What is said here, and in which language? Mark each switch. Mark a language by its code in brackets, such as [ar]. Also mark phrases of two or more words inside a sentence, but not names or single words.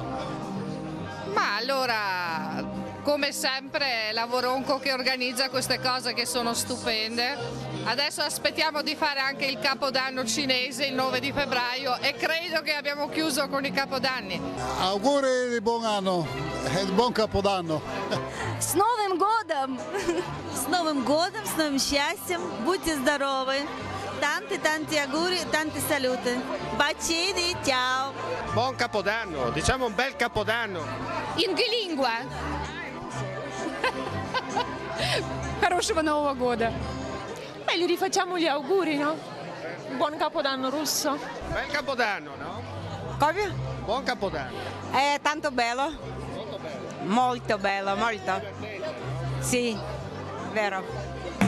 [it] Ma allora, come sempre, è Lavoronco che organizza queste cose che sono stupende. Adesso aspettiamo di fare anche il Capodanno cinese il 9 di febbraio e credo che abbiamo chiuso con i Capodanni. Auguri di buon anno e di buon Capodanno. [ru] С Новым годом! С Новым годом, с новым счастьем! Будьте здоровы! [it] Tanti auguri, tanti saluti. Bacini, ciao! Buon Capodanno, diciamo un bel Capodanno. In che lingua? [ru] Хорошего Нового года. [it] Beh, gli rifacciamo gli auguri, no? Buon Capodanno russo. Bel Capodanno, no? Come? Buon Capodanno. È tanto bello. Molto bello. Molto bello, molto. Divertente. Sì, vero.